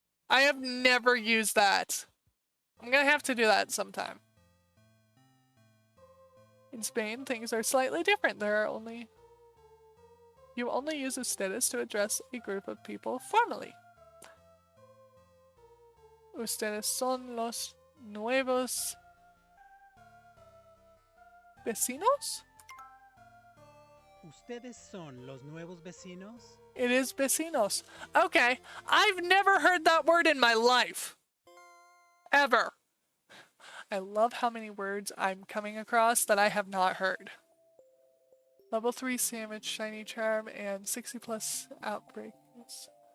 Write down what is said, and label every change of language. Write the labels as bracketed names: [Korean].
[English] I have never used that. I'm gonna have to do that sometime. In Spain, things are slightly different. You only use ustedes to address a group of people formally. [Spanish] Ustedes son los nuevos vecinos? ¿Ustedes son los nuevos vecinos? [English] It is vecinos. Okay, I've never heard that word in my life. Ever. I love how many words I'm coming across that I have not heard. Level 3 Sandwich, Shiny Charm, and 60+ Outbreaks.